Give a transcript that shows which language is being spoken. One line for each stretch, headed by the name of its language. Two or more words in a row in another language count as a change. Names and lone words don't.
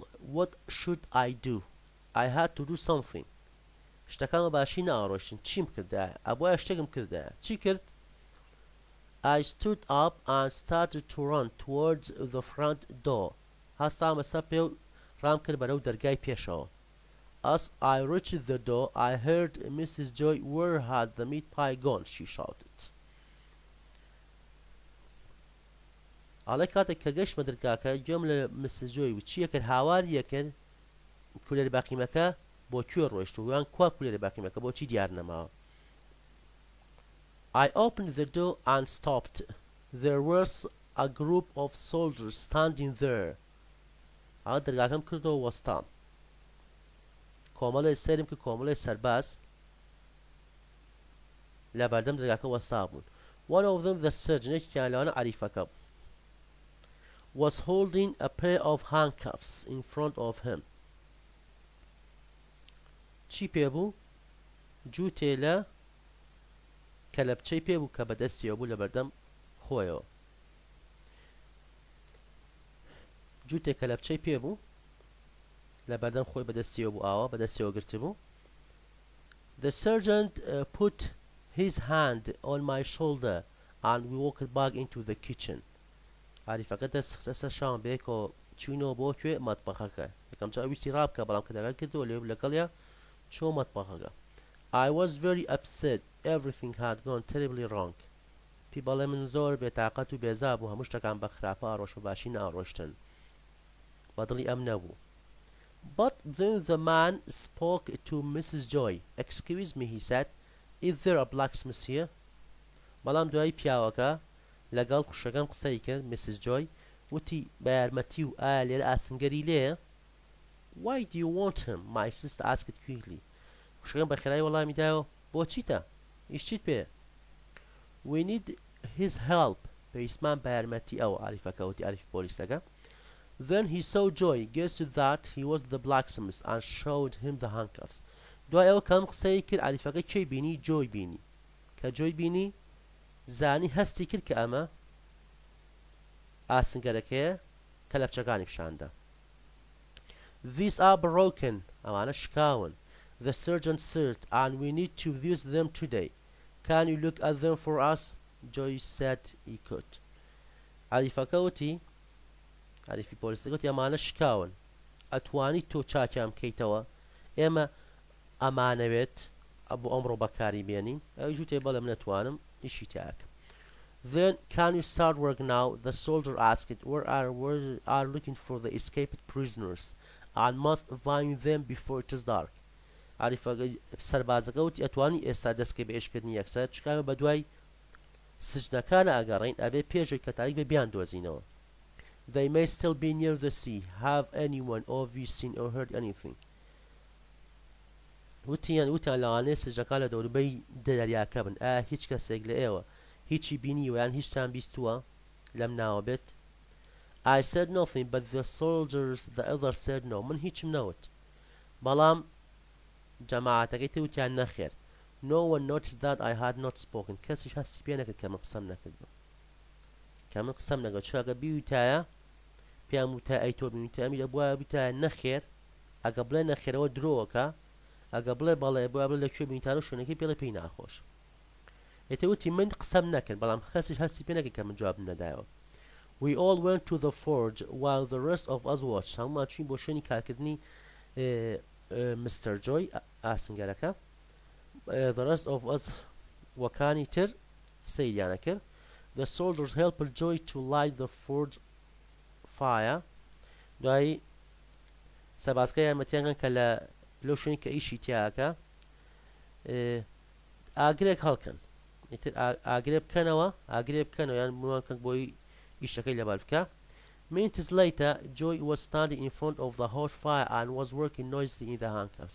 English: What should I do? I had to do something.
Central Kurdish: شتەکانمە باشی ناڕۆشن چیم کردایە ئەبووە شتێکم کردایە چی کرد
English: I stood up and started to run towards the front door.
Central Kurdish: هەستامە سەر پێ و ڕام کرد بەرەو دەرگای پێشەوە.
English: As I reached the door, I heard Mrs. Joy. Where had the meat pie gone? She shouted.
Central Kurdish: ئاڵێ کاتێک کە گەشتمە دەرگاکە گوێم لە Mrs. Joy و چیە کرد هاواری یەکرد کولێر باقیمەکە بۆ کوێ ڕۆیشت و یان کوا کولێر باقیمەکە بۆچی دیار نەماوە.
English: I opened the door and stopped. There was a group of soldiers standing there.
Central Kurdish: ئاڵە دەرگاکەم کردەوە وەستام. کۆمەڵێ سەرم کرد کۆمەڵێ سەرباز لە بەردەم دەرگاکە وەستا بوون.
English: One of them, the surgeon,
Central Kurdish: یەکێکیان لەوانە عەریفەکە بوو,
English: was holding a pair of handcuffs in front of him.
Central Kurdish: چی پێبوو؟ جووتێ لە کەلەپچەی پێبوو کە بەدەستیەوە بوو لە بەردەم خۆیەوە. جووتێ کەلەپچەی پێبوو لە بەردەم خۆی بەدەستیەوە بوو ئاوا بەدەستیەوە گرتبوو.
English: The sergeant put his hand on my shoulder and we walked back into the kitchen.
Central Kurdish: عەریفەکە دەست خستە شان بێکەوە چوینەوە بۆ کوێ مەتبەخەکە. یەکەم جار ویستی ڕابکە بەڵام کە دەگەل کردەوە لێ لەگەڵیا چۆ مەتبەخەکە.
English: I was very upset. Everything had gone terribly wrong.
Central Kurdish: پێی بەڵێ من زۆر بێتاقەت و بێزار بوو هەموو شتەکان بە خراپە ئاڕۆژ و باشی ناڕۆشتن. بەدڵی ئەم نەبوو.
English: But then the man spoke to Mrs. Joy. Excuse me, he said. Is there a blacksmith here?
Central Kurdish: بەڵام دوای پیاوەکە لەگەڵ خوشەکەم قسەی کرد Mrs. Joy وتی بە یارمەتی و ئایا لێرە ئاسنگەری لێیە؟
English: Why do you want him? My sister asked quickly.
Central Kurdish: خوشەکەم بەخێرایی وەڵامی دایەوە بۆچیتە؟ هیچ چیت پێ؟
English: We need his help.
Central Kurdish: پێویستمان بە یارمەتی ئەوە عەریفەکە وتی عەریفی پۆلیسەکە.
English: Then he saw Joy, guessed that he was the blacksmith and showed him the handcuffs.
Central Kurdish: دوای ئەوە کەم قسەی کرد عەریفەکە کێی بینی؟ جۆی بینی. کە جۆی بینی زانی هەستی کرد کە ئەمە ئاسنگەرەکەیە کە لەپچەکانی پیشاندا.
English: These are broken.
Central Kurdish: ئەوانە شکاون.
English: The surgeon said, and we need to use them today. Can you look at them for us? Joy said he could.
Central Kurdish: عەریفەکە وتی عەریفی پۆلیسەکە وتی ئەمانە شکاون. ئەتوانی تۆ چاکیان بکەیتەوە؟ ئێمە ئەمانەوێت بۆ ئەمڕۆ بەکاری بێنین. ئەوی جووتێ بەڵێ من نەتوانم ئیشی تاکەم.
English: Then can you start work now? The soldier asked. We are looking for the escaped prisoners and must find them before it is dark.
Central Kurdish: عەریفەکە سەربازەکە وتی ئەتوانی ئێستا دەستکەی بە ئێشکردنی یەکسەر چکامە بە دوای سجنەکانە ئەگەڕین ئەبێ پێشەوەی کە تاریک بێ بیان دۆزینەوە.
English: They may still be near the sea. Have anyone of you seen or heard anything?
Central Kurdish: وتیان لەوانەیە سجنەکان لە دەوروبەی دەریاکە بن. ئایا هیچ کەسێک لە ئێوە هیچی بینی ویان هیچتان بیستووە لەم ناوە بێت؟
English: I said nothing but the soldiers the others said no.
Central Kurdish: من هیچم نەوت. بەڵام جەماعەتەکەی تر وتیان نەخێر.
English: No one noticed that I had not spoken.
Central Kurdish: کەسیش هەستی پێ نەکرد کە من قسەم نەکردم. کە من قسەم نەکرد چونکە بیوتایە پێیان وتای ئەی تۆ بینیتە ئەمی دەبوایە بیتایە نەخێر ئەگە بڵێ نەخێرەوە درۆوەکە ئەگە بڵێ بەڵێ بۆە بڵێ لەکوێ بینیتانە شوێنەکەی پێڵێ پێی ناخۆش. ئێتە وتی من قسەم نەکرد بەڵام کەسیش هەستی پێ نەکرد کە من جواب نەدایەوە.
English: We all went to the forge while the rest of us watched.
Central Kurdish: هەموومان چوین بۆ شوێنی کارکردنی Mr. Joy ئاسنگەرەکە.
English: The rest of us
Central Kurdish: وەکانی تر سەیریانە کرد.
English: The soldiers helped Joy to light the forge fire.
Central Kurdish: دوایی سەربازەکە یارمەتیان کە لەو شوێنی کە ئیشی تیاکە ئاگرێک هەڵکەن. ئیتر ئاگرێ بکەنەوە یان بڕوانکەن بۆی ئیشەکەی لەبەر بکە.
English: Minutes later, Joy was standing in front of the hot fire and was working noisily in the handcuffs.